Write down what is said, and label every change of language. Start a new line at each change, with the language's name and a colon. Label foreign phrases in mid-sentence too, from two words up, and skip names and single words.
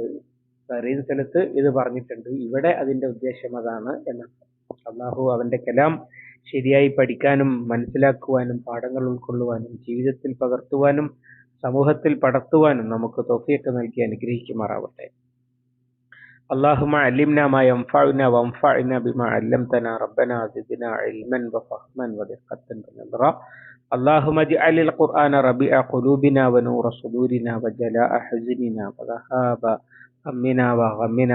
Malayalam: വേറെയും സ്ഥലത്ത് ഇത് പറഞ്ഞിട്ടുണ്ട്, ഇവിടെ അതിന്റെ ഉദ്ദേശം അതാണ് എന്നാണ്. അള്ളാഹു അവന്റെ കലാം ശരിയായി പഠിക്കാനും മനസ്സിലാക്കുവാനും പാഠങ്ങൾ ഉൾക്കൊള്ളുവാനും ജീവിതത്തിൽ പകർത്തുവാനും സമൂഹത്തിൽ പടർത്തുവാനും നമുക്ക് തൗഫീഖ് നൽകി അനുഗ്രഹിക്കുമാറാവട്ടെ.
Arabic: اللهم علمنا ما ينفعنا وانفعنا بما علمتنا ربنا زدنا علما وفهما ودقة ونظرا. اللهم اجعل القرآن ربيع قلوبنا ونور صدورنا وجلاء حزننا وذهاب همنا وغمنا.